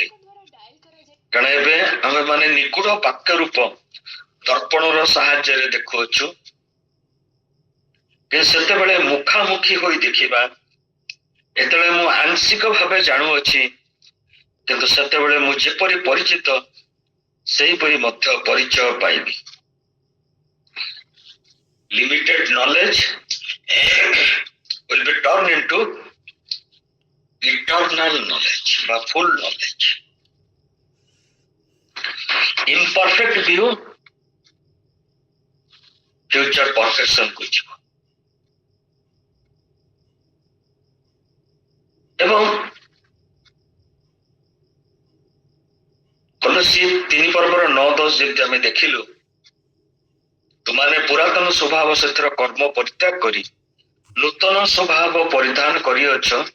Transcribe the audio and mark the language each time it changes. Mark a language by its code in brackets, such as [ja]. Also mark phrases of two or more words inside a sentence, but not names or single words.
[or] କାରଣ ଏବେ ଆମେ ମାନେ ନିଗୁଡ ବାକ୍ୟ ରୂପ ଦର୍ପଣର ସାହାଯ୍ୟରେ ଦେଖୁଅଛୁ, କିନ୍ତୁ ସେତେବେଳେ ମୁଖାମୁଖି ହୋଇ ଦେଖିବା। ଏତେବେଳେ ମୁଁ ଆଂଶିକ ଭାବେ ଜାଣୁଅଛି, କିନ୍ତୁ ସେତେବେଳେ ମୁଁ ଯେପରି ପରିଚିତ ସେହିପରି ମଧ୍ୟ ପରିଚୟ ପାଇବି। [en] Limited knowledge will be turned into eternal knowledge বা full knowledge. Imperfect view future perfection [or] କୁ ଯିବ। ଏବଂ କଲୋସୀ 3 ପର୍ବର 9-10 ଯେମିତି ଆମେ ଦେଖିଲୁ, ତୁମାନେ ପୁରାତନ ସ୍ୱଭାବ ସେଥିର କର୍ମ ପରିତ୍ୟାଗ କରି ନୂତନ ସ୍ୱଭାବ ପରିଧାନ କରିଅଛ।